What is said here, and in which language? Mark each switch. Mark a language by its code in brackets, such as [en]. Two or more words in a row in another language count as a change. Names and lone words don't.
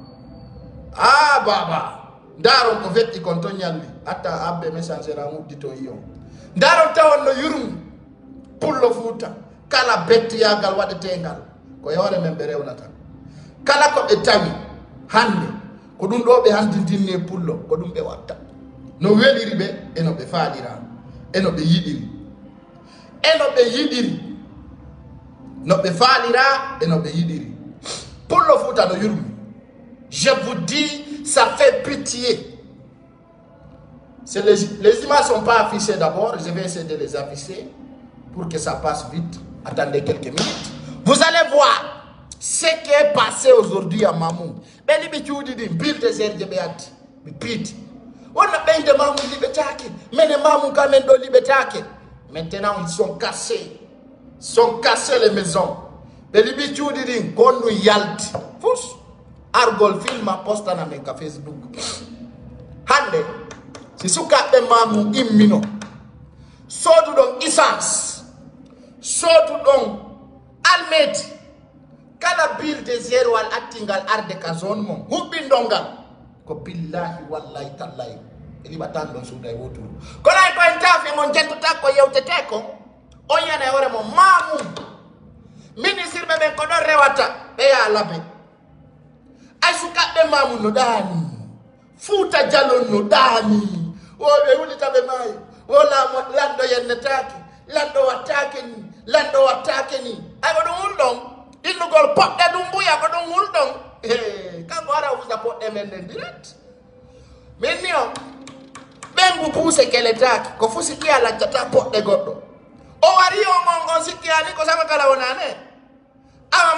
[ff] ndaro ko fekki kon to nyalli atta abbe message ra muddito yo ndaro tawon no yurum pullo futa kala bettiyagal wadetengal ko yore men be rewnata kala ko be tawi hande ko dum do be handindinne pullo ko dum be watta no weliri be eno be faalira eno be yidiri no be faalira eno be yidiri pullo futa no yurum. [fr] Je vous dis, ça fait pitié. Les images ne sont pas affichées d'abord. Je vais essayer de les afficher pour que ça passe vite. Attendez quelques minutes. Vous allez voir ce qui est passé aujourd'hui à Mamou. Maintenant, ils sont cassés. Ils sont cassés les maisons. [ff] Argol film posta na menka Facebook hande si suka be mamu immino sodu don essence sodu don almeti kala bil de zero al attingal arde ka zone mom hubbi ndongal ko [ar] billahi wallahi tallahi [ff] eli batan don suday wotu ko lay ko entafe mon jentu takko yewtete ko o yana hore mo mamu ministre be ben ko do rewata be ya labe ay sukaɓe mamu no ɗaani fuuta jalon no ɗaani woɓe wulitaɓe maayi wo lando yennetake lando wattake ni ay ko ɗum wulɗon innugol poɗɗe ɗum mbuya ko ɗum wulɗon kanko ara wusa poɗɗe men nden direct min ni o ɓengu puuse keletake ko fu sikki a laccata poɗɗe goɗɗo o wari on sikki ani ko sama kala wonane awa